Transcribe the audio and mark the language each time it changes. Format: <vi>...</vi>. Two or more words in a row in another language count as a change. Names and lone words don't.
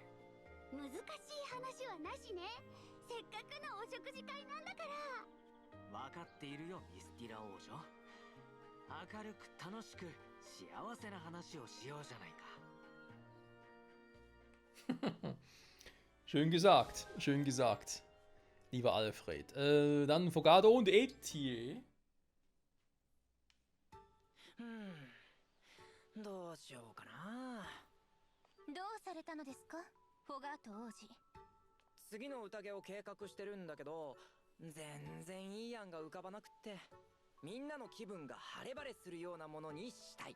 <ja>難しい話はなしね。せっかくのお食事会なんだから。分かっているよ、ミスティラ王女。明るく楽しく幸せな話をしようじゃないか。</ja> <de>Schön gesagt, schön gesagt. Lieber Alfred. Dann Fogado und Etier.</de> <ja>どうしようかな。どうされたのですか、フォガート王子。次の宴を計画してるんだけど、全然いい案が浮かばなくって、みんなの気分が晴れ晴れするようなものにしたい。</ja>